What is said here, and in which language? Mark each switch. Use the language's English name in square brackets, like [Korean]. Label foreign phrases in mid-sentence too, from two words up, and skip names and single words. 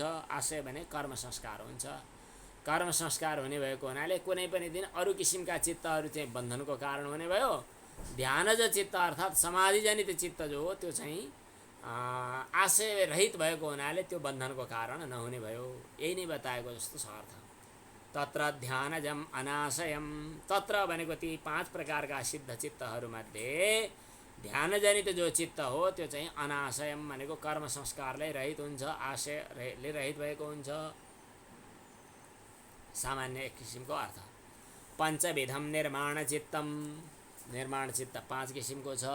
[Nepali] आशय भने कर्म संस्कार हुन्छ। कर्म संस्कार हुने भएको हुनाले कुनै पनि दिन अरू किसिमका चित्तहरू चाहिँ बन्धनको कारण हुने भयो। ध्यानज चित्त अर्थात् समाधिजनित चित्त जो हो त्यो चाहिँ आशय रहित भएको हुनाले त्यो बन्धनको कारण नहुने भयो। यही नै बताएको जस्तो छ अर्थ। [Sanskrit] तत्र ध्यानजम अनाशयम, [Nepali] तत्र भनेको ती 5 प्रकारका सिद्ध चित्तहरूमध्ये ध्यानजनित जो चित्त हो त्यो चाहिँ अनाशयम भनेको कर्म संस्कारले रहित हुन्छ, आशयले रहित भएको हुन्छ। सामान्य एक किसिमको अर्थ। [Sanskrit] पञ्चविधम निर्माण चित्तम, [Nepali] निर्माण चित्त 5 किसिमको छ।